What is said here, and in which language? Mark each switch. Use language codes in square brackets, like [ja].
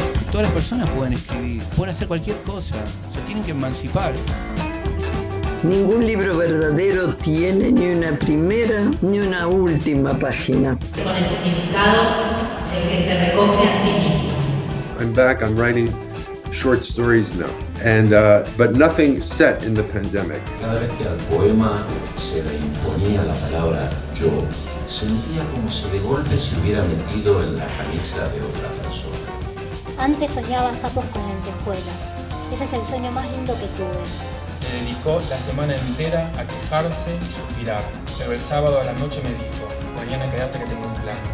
[es] Todas las personas pueden escribir, pueden hacer cualquier cosa, se tienen que emancipar. Ningún libro verdadero tiene ni una primera ni una última página. Con el significado que se recoge a sí mismo. [en] I'm back, I'm writing short stories now, and but nothing set in the pandemic. [es] Cada vez que al poema se le imponía la palabra yo, sentía como si de golpe se hubiera metido en la camisa de otra persona. Antes soñaba sapos con lentejuelas. Ese es el sueño más lindo que tuve. Le dedicó la semana entera a quejarse y suspirar, pero el sábado a la noche me dijo: mañana quédate que tengo un plan.